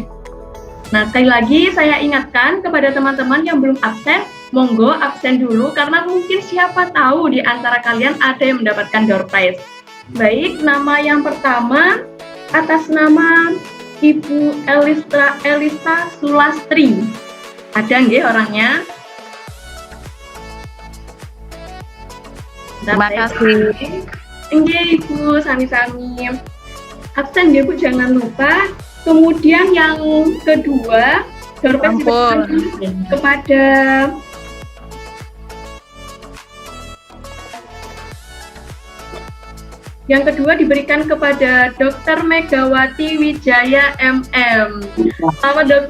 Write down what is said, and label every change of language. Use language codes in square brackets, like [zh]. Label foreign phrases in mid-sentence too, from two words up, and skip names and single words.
[id] Nah, sekali lagi saya ingatkan kepada teman-teman yang belum absen, monggo absen dulu karena mungkin siapa tahu di antara kalian ada yang mendapatkan [en] door prize. [id] Baik, nama yang pertama atas nama Ibu Elisa Sulastri. Ada nggih orangnya? Terima kasih. [jv] Nggih Ibu, sami-sami. Absen nggih Bu, [id] jangan lupa. Kemudian yang kedua, [en] door prize [id] kepada yang kedua diberikan kepada Dr. Megawati Wijaya MM. Selamat Dokter.